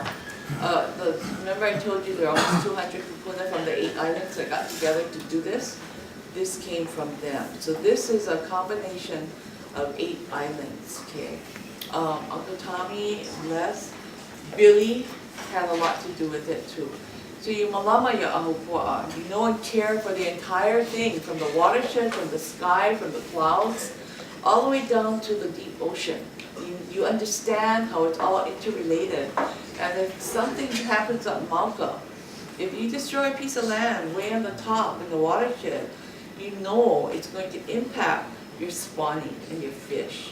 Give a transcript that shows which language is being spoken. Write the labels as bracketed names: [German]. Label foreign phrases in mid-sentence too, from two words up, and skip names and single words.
[English] Remember I told you there are almost 200 kupuna from the 8 islands that got together to do this? This came from them. So this is a combination of 8 islands, okay? Uncle Tommy, Les, Billy had a lot to do with it too. So you [Hawaiian] malama ya Ahupua, [English] you know and care for the entire thing, from the watershed, from the sky, from the clouds, all the way down to the deep ocean. You understand how it's all interrelated. And if something happens on Mauka, if you destroy a piece of land way on the top in the watershed, you know it's going to impact your spawning and your fish.